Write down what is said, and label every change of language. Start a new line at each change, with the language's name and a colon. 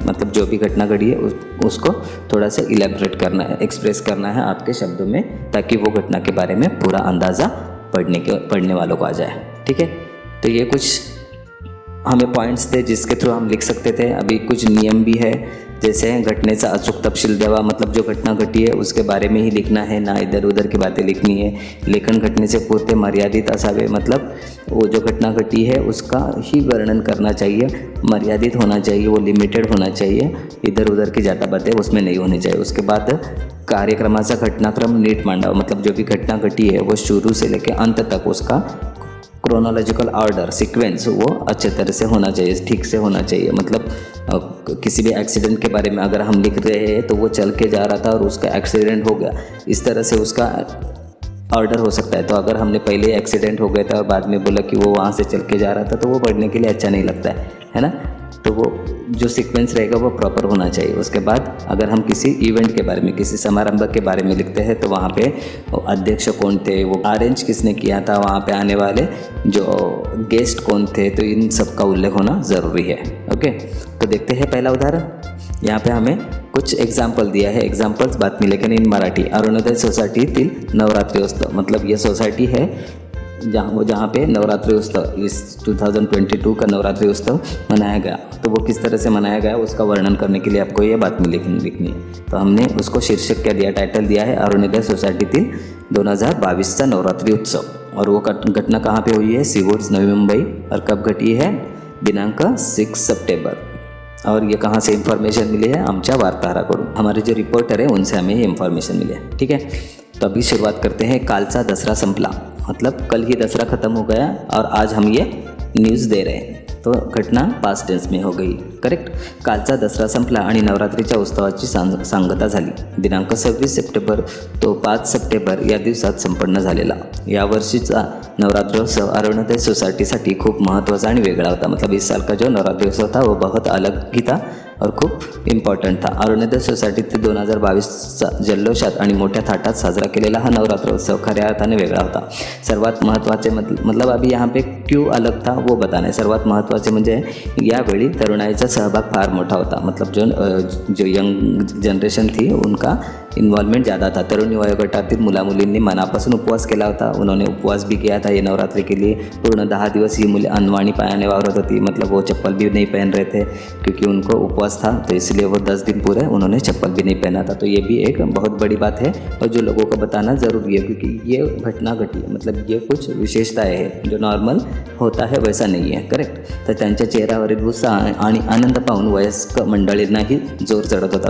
Hindi: मतलब जो भी घटना घटी है उसको थोड़ा सा इलेबरेट करना है, एक्सप्रेस करना है आपके शब्दों में, ताकि वो घटना के बारे में पूरा अंदाज़ा पढ़ने वालों को आ जाए. ठीक है. तो ये कुछ हमें पॉइंट्स थे जिसके थ्रू हम लिख सकते थे. अभी कुछ नियम भी है, जैसे
Marathi: घटनेचा अचूक तपशील द्यावा.
Hindi: मतलब जो घटना घटी है उसके बारे में ही लिखना है, ना इधर उधर की बातें लिखनी है.
Marathi: लेखन घटनेचे पुरते मर्यादित असावे.
Hindi: मतलब वो जो घटना घटी है उसका ही वर्णन करना चाहिए, मर्यादित होना चाहिए, वो लिमिटेड होना चाहिए. इधर उधर की ज़्यादा बातें उसमें नहीं होनी चाहिए. उसके बाद
Marathi: कार्यक्रमाचा घटनाक्रम नीट मांडावा.
Hindi: मतलब जो भी घटना घटी है वो शुरू से लेकर अंत तक उसका क्रोनोलॉजिकल ऑर्डर सीक्वेंस वो अच्छे तरह से होना चाहिए, ठीक से होना चाहिए. मतलब किसी भी एक्सीडेंट के बारे में अगर हम लिख रहे हैं तो वो चल के जा रहा था और उसका एक्सीडेंट हो गया, इस तरह से उसका ऑर्डर हो सकता है. तो अगर हमने पहले एक्सीडेंट हो गया था और बाद में बोला कि वो वहाँ से चल के जा रहा था, तो वो पढ़ने के लिए अच्छा नहीं लगता है ना. तो वो जो सीक्वेंस रहेगा वो प्रॉपर होना चाहिए. उसके बाद अगर हम किसी इवेंट के बारे में, किसी समारंभ के बारे में लिखते हैं तो वहाँ पे अध्यक्ष कौन थे, वो अरेंज किसने किया था, वहाँ पे आने वाले जो गेस्ट कौन थे, तो इन सब का उल्लेख होना ज़रूरी है. ओके. तो देखते हैं पहला उदाहरण. यहाँ पे हमें कुछ एग्जाम्पल दिया है.
English: Examples बातमी लेखन in Marathi.
Marathi: अरुणोदय सोसायटीतील नवरात्री उत्सव.
Hindi: मतलब ये सोसाइटी है जहाँ पे नवरात्रि उत्सव इस 2022 का नवरात्रि उत्सव मनाया गया. तो वो किस तरह से मनाया गया उसका वर्णन करने के लिए आपको ये बातमी लिखनी है. तो हमने उसको शीर्षक क्या दिया, टाइटल दिया है
Marathi: अरुणोदय सोसायटीतील 2022चा नवरात्रि उत्सव.
Hindi: और वो घटना कहाँ पे हुई है, सीवूर्स नवी मुंबई. और कब घटी है, दिनांक 6 सप्टेंबर. और ये कहाँ से इन्फॉर्मेशन मिली है,
Marathi: आमच्या वार्ताहराकडून.
Hindi: हमारे जो रिपोर्टर है उनसे हमें ये इन्फॉर्मेशन मिली है. ठीक है. तो अभी शुरुआत करते हैं.
Marathi: कालचा दसरा संपला.
Hindi: मतलब कल ही दसरा ख़त्म हो गया और आज हम ये न्यूज़ दे रहे हैं. तो घटना पास्ट टेन्स में हो गई.
English: Correct.
Marathi: कालचा दसरा संपला आणि नवरात्रीच्या उत्सवाची सांगता झाली. दिनांक 26 सप्टेंबर तो 5 सप्टेंबर या दिवसात संपन्न झालेला. यावर्षीचा नवरात्रोत्सव अरुणोदय सोसायटीसाठी खूप महत्त्वाचा आणि वेगळा होता.
Hindi: मतलब इस साल का जो नवरात्रोत्सव था वो बहुत अलग ही था और खूप इम्पॉर्टंट था.
Marathi: अरुणोदय सोसायटीत 2022चा जल्लोषात आणि मोठ्या थाटात साजरा केलेला हा नवरात्रोत्सव खऱ्या अर्थाने वेगळा होता. सर्वात महत्त्वाचे
Hindi: मतलब अभी यहाँ पे क्यों अलग था वो बताना है.
Marathi: सर्वात महत्त्वाचे म्हणजे यावेळी तरुणाईचा सहभाग फार मोठा होता.
Hindi: मतलब जो यंग जनरेशन थी उनका इन्वॉल्वमेंट ज़्यादा था.
Marathi: तरुणी वयोगटातील मुलामुलींनी मनापासून उपवास केला होता.
Hindi: उन्होंने उपवास भी किया था ये नवरात्रि के लिए.
Marathi: पूर्ण 10 दिवस ही मुले अनवाणी पायाने वावरत होती.
Hindi: मतलब वो चप्पल भी नहीं पहन रहे थे क्योंकि उनको उपवास था, तो इसलिए वो 10 दिन पूरे उन्होंने चप्पल भी नहीं पहना था. तो ये भी एक बहुत बड़ी बात है और जो लोगों को बताना ज़रूरी है, क्योंकि ये घटना घटी है. मतलब ये कुछ विशेषताएं है जो नॉर्मल होता है वैसा नहीं है.
English: Correct.
Marathi: तर त्यांच्या चेहऱ्यावरील उत्साह आणि आनंद पाहून वयस्क मंडळींनाही जोर चढ़त होता.